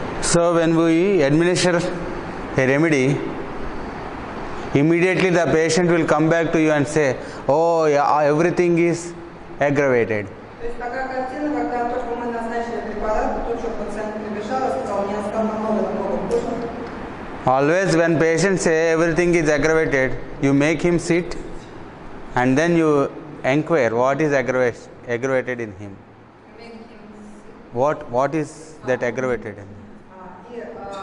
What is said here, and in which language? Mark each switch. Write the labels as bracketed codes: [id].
[en] So when we administer a remedy, immediately the patient will come back to you and say, "Oh, yeah, everything is aggravated." [ru] То есть такая картина, когда только мы назначили препарат, тут же пациент прибежал и сказал, мне стало намного хуже. [en] Always when patients say everything is aggravated, you make him sit and then you inquire what is aggravated in him. What is that aggravated in him?